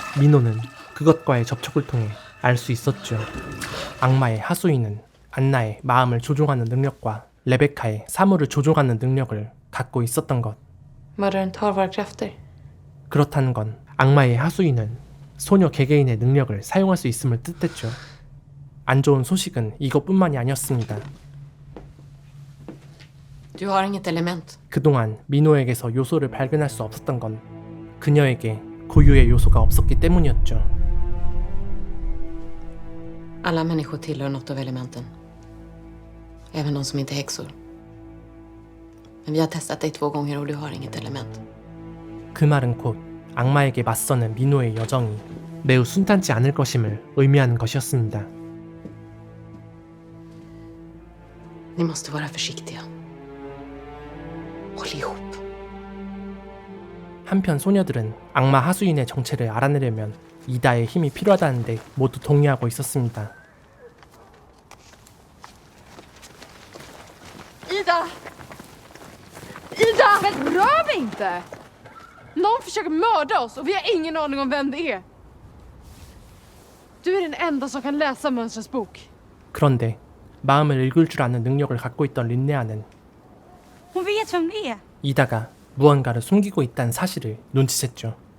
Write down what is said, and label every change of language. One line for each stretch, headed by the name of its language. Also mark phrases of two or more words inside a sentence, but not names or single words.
Korean: 민호는 그것과의 접촉을 통해 알 수 있었죠. 악마의 하수인은 안나의 마음을 조종하는 능력과 레베카의 사물을 조종하는 능력을 갖고 있었던 것.
Swedish: Mördaren tar våra krafter.
Korean: 그렇다는 건 악마의 하수인은 소녀 개개인의 능력을 사용할 수 있음을 뜻했죠. 안 좋은 소식은 이것뿐만이 아니었습니다.
Swedish: Du har inget element.
Korean: 그동안 민호에게서 요소를 발견할 수 없었던 건 그녀에게 고유의 요소가 없었기 때문이었죠.
Swedish: Alla människor tillhör något av elementen. Även de som inte är häxor. Men vi har testat dig 2 gånger och du har inget element.
Korean: 그 말은 곧 악마에게 맞서는 민호의 여정이 매우 순탄치 않을 것임을 의미하는 것이었습니다.
Swedish: Ni måste vara försiktiga. Håll ihop.
Korean: 한편 소녀들은 악마 하수인의 정체를 알아내려면 이다의 힘이 필요하다는데 모두 동의하고 있었습니다.
Swedish: Ida! Ida! Men rör mig inte! Någon försöker mörda oss och vi har ingen aning om vem det är. Du är den enda som kan läsa mönstrens bok.
Korean: 그런데 마음을 읽을 줄 아는 능력을 갖고 있던 린네아는
Swedish: Hon vet vem det är.
Korean: 이다가 무언가를 숨기고 있다는 사실을 눈치챘죠.